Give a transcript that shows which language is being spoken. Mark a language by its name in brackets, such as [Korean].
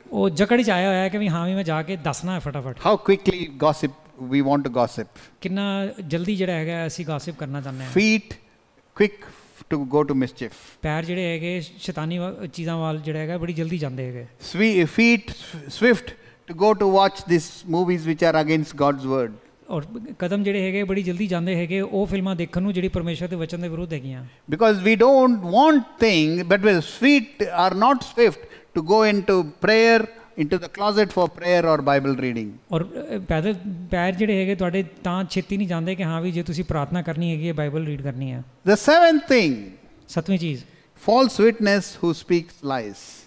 [Punjabi] ਉਹ ਜਕੜ ਚ ਆਇਆ ਹੋਇਆ ਹੈ ਕਿ ਵੀ ਹਾਂ ਵੀ ਮੈਂ ਜਾ ਕੇ ਦੱਸਣਾ ਹੈ ਫਟਾਫਟ। [English] How quickly we want to gossip. [Punjabi] ਕਿੰਨਾ ਜਲਦੀ ਜਿਹੜਾ ਹੈਗਾ ਅਸੀਂ ਗੌਸਿਪ ਕਰਨਾ ਚਾਹੁੰਦੇ ਹਾਂ। [English] Feet quick to go to mischief. [Punjabi] ਪੈਰ ਜਿਹੜੇ ਹੈਗੇ ਸ਼ੈਤਾਨੀ ਚੀਜ਼ਾਂ ਵੱਲ ਜਿਹੜਾ ਹੈਗਾ ਬੜੀ ਜਲਦੀ ਜਾਂਦੇ ਹੈਗੇ। [English] Feet swift to go to watch these movies which are against God's word. [Punjabi] ਔਰ ਕਦਮ ਜਿਹੜੇ ਹੈਗੇ ਬੜੀ ਜਲਦੀ ਜਾਂਦੇ ਹੈਗੇ ਉਹ ਫਿਲਮਾਂ ਦੇਖਣ ਨੂੰ ਜਿਹੜੀ ਪਰਮੇਸ਼ਰ ਦੇ ਵਚਨ ਦੇ ਵਿਰੁੱਧ ਹੈਗੀਆਂ। [English] Because we don't want things, but our feet are not swift to go into prayer, into the closet for prayer or Bible reading. [Punjabi] ਔਰ ਪੈਰ ਜਿਹੜੇ ਹੈਗੇ ਤੁਹਾਡੇ ਤਾਂ ਛੇਤੀ ਨਹੀਂ ਜਾਂਦੇ ਕਿ ਹਾਂ ਵੀ ਜੇ ਤੁਸੀਂ ਪ੍ਰਾਰਥਨਾ ਕਰਨੀ ਹੈਗੀ ਹੈ ਬਾਈਬਲ ਰੀਡ ਕਰਨੀ ਹੈ। [English] The seventh thing, [Punjabi] ਸੱਤਵੀਂ ਚੀਜ਼, [English] false witness who speaks lies.